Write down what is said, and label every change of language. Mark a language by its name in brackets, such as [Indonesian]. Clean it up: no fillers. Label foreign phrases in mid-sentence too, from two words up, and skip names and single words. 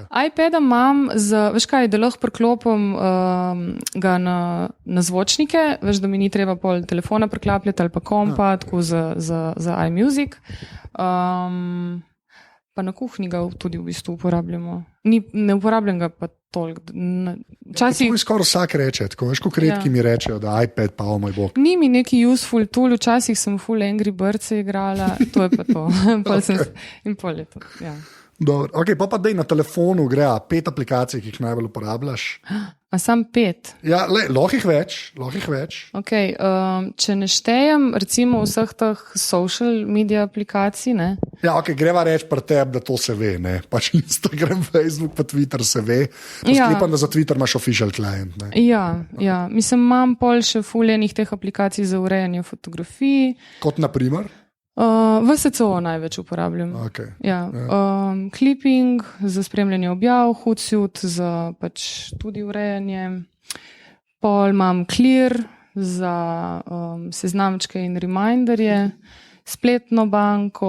[Slovenian] iPada imam, veš kaj, da lahko priklopim ga na zvočnike, veš, da mi ni treba pol telefona priklapljati ali pa kompa, tako za iMusic. Pa na kuhinji ga tudi v bistvu uporabljamo. Ne uporabljam ga pa toliko. To mi skoraj vsak reče, tako veš, kako redki mi rečejo, da iPad pa moj bog. Ni mi neki [English] useful tool, [Slovenian] včasih sem full Angry Birds igrala, to je pa to. In pol je to, ja. Dobro, ok, pa dej na telefonu gre 5 aplikacij, ki jih najbolj uporabljaš. A sam 5? Ja, lahko jih več. Ok, če ne štejem recimo vseh teh [English] social media [Slovenian] aplikacij, ne? Ja, ok, greva reči pri tebi, da to se ve, ne? Pač Instagram, Facebook, pa Twitter se ve. Sklepam, da za Twitter imaš [English] official client, [Slovenian] ne? Ja, mislim, imam pol še fuljenih teh aplikacij za urejanje fotografij. Kot na primer? VSCO največ uporabljam. Okay. Ja. Clipping za spremljanje objav, Hootsuite za pač tudi urejanje. Pol imam Clear za seznamčke in reminderje, spletno banko.